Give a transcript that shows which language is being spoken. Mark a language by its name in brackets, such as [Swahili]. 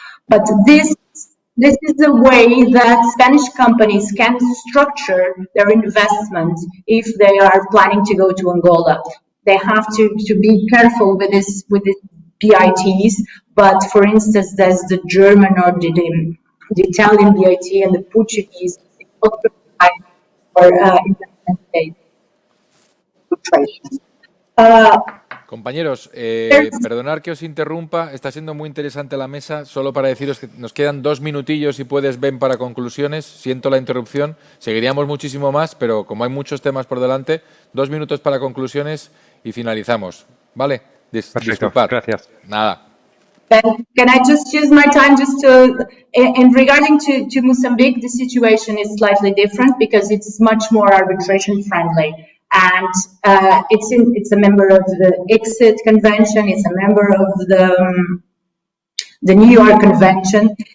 [English] But this is the way that Spanish companies can structure their investment if they are planning to go to Angola. They have to be careful with this BITs, but for instance, there's the German or the Italian BIT and the Portuguese for investment [Spanish] Compañeros, perdonad que os interrumpa, está siendo muy interesante la mesa. Solo para deciros que nos quedan 2 minutillos, si puedes, Ben, para conclusiones. Siento la interrupción, seguiríamos muchísimo más, pero como hay muchos temas por delante, 2 minutos para conclusiones y finalizamos. ¿Vale? Disculpad. Gracias. Nada. [English] Can I just use my time just to, in regarding to Mozambique, the situation is slightly different because it's much more arbitration friendly. And it's a member of the ICSID Convention, it's a member of the New York Convention.